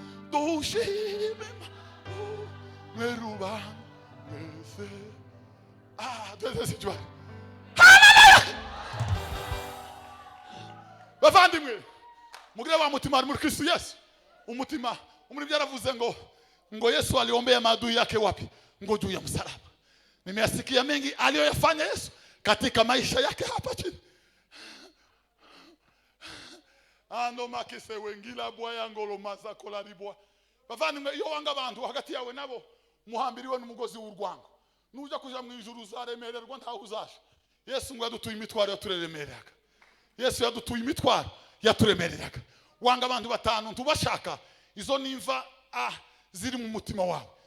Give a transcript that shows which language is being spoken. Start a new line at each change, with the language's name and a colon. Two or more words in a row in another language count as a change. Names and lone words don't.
Kinyarwanda: Dushime Imana, mwe rubanda mwese. Ah, twese si cyubahiro. Haleluya! Bavandimwe, mugire wa mutima ari muri Kristo Yesu. Umutima, umurimo yaravuze ngo, ngo
Swahili: Yesu aliombea maadui yake wapi? Ngo juu ya msalaba. Nimeyasikia mengi aliyoyafanya Yesu katika maisha yake hapa chini. Ando makise wengila bwa yango lo maza kola ribwa.
Kinyarwanda: Bavandimwe, iyo wanga abantu hagati yawe nabo, muhambiriwe n'umugozi w'urwango. Nuja kuja mu ijuru uzaremererwa ntaho uzaje. Yesu ngo yadutuye imitwaro yaturemereraga. Yesu yadutuye imitwaro yaturemereraga. Wanga abantu batanu ntubashaka, izo nimva, ah, ziri mu mutima wawe.